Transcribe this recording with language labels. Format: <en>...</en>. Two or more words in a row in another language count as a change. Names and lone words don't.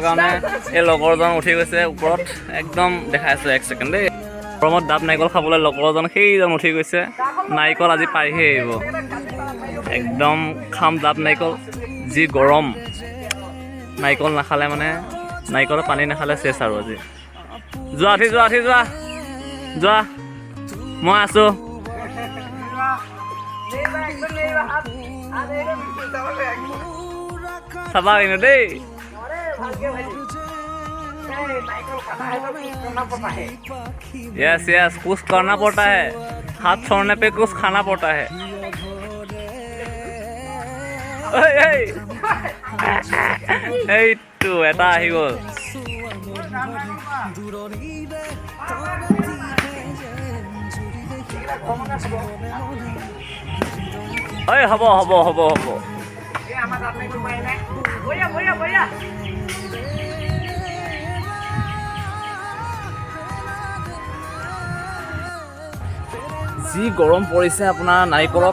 <as>কাৰণে এই লগৰজন উঠি গৈছে ওপৰত একদম দেখাই আছোঁ 1 ছেকেণ্ড দেই গৰমত দাঁত নাৰিকল খাবলৈ লগৰজন সেইজন উঠি গৈছে নাৰিকল আজি পাৰিহে আহিব একদম খাম দাঁত নাৰিকল যি গৰম নাৰিকল নাখালে মানে নাৰিকলৰ পানী নাখালে চেচ আৰু আজি যোৱা উঠি যোৱা মই আছোঁ চাবা কিন্তু দেই</as> <hi>यस कुछ करना पड़ता है हाथ छोड़ने पे कुछ खाना पड़ता है</hi> <as>এইটো এটা আহি গ'ল হ'ব যি গৰম পৰিছে আপোনাৰ নাৰিকলৰ</as>